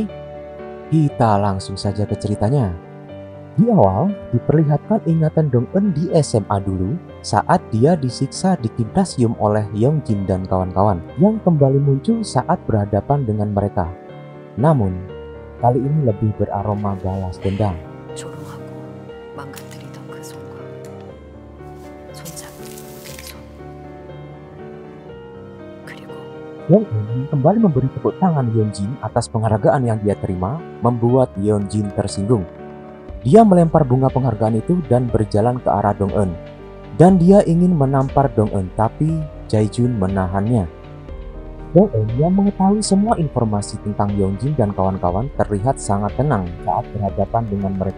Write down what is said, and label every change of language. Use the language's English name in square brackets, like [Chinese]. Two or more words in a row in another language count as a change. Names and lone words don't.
[Indonesian] Kita langsung saja ke ceritanya. Di awal, diperlihatkan ingatan Dong Eun di SMA dulu saat dia disiksa di gimnasium oleh Yongjin dan kawan-kawan yang kembali muncul saat berhadapan dengan mereka. Namun, kali ini lebih beraroma balas dendam. [Korean] 조롱하고 망가뜨리던 그 손과 손잡이 손 그리고 [Indonesian] Dong Eun kembali memberi tepuk tangan Yongjin atas penghargaan yang dia terima, membuat Yongjin tersinggung. Dia melempar bunga penghargaan itu dan berjalan ke arah Dong Eun. Dan dia ingin menampar Dong Eun, tapi Jae-jun menahannya. Dong Eun yang mengetahui semua informasi tentang Yongjin dan kawan-kawan terlihat sangat tenang saat berhadapan dengan mereka.